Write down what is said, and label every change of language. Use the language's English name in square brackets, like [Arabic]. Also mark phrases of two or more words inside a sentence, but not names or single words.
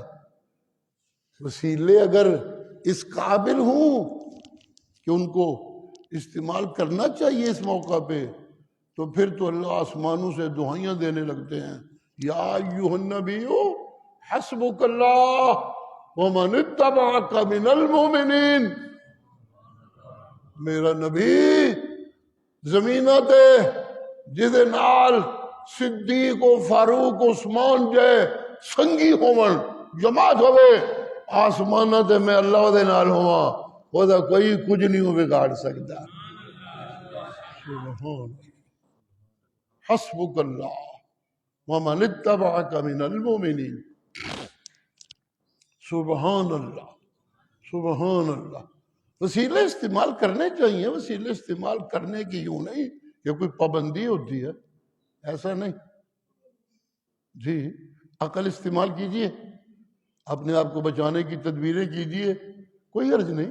[Urdu] وسیلے اگر اس قابل ہوں کہ ان کو استعمال کرنا چاہیے اس موقع پہ تو پھر تو اللہ آسمانوں سے دعائیاں دینے لگتے ہیں. [Arabic] یا ایھا النبی حسبک اللہ ومن اتبعک من المؤمنین. [Punjabi] میرا نبی زمینہ تے جدے نال صدیق و فاروق عثمان جے سنگی ہون جماعت ہوئے آسمانہ تے میں اللہ دے نال ہوا وہ دا کوئی کچھ نہیں ہو بگاڑ سکتا. [Arabic] سبحان حسبک اللہ ومن اتبعک من المؤمنین. سبحان اللہ، سبحان اللہ. [Urdu] وسیلے استعمال کرنے چاہیے. وسیلے استعمال کرنے کی یوں نہیں کہ کوئی پابندی ہوتی ہے، ایسا نہیں. جی عقل استعمال کیجئے، اپنے آپ کو بچانے کی تدبیریں کیجئے، کوئی حرج نہیں.